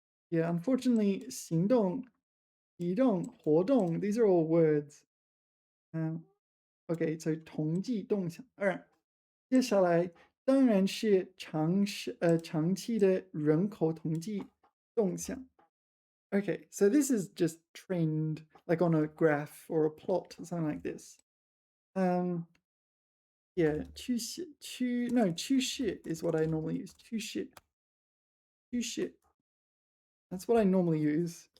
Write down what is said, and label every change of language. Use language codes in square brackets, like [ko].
[en] Yeah, unfortunately, [zh] 行动, 移动, 活动, [en] these are all words. Okay, so 统计动向. All right. [zh] 接下来当然是长期的人口统计动向. [en] Okay, so this is just trend, like on a graph or a plot or something like this. Yeah, 趋势 is what I normally use. [zh] 趋势. [en] That's what I normally use.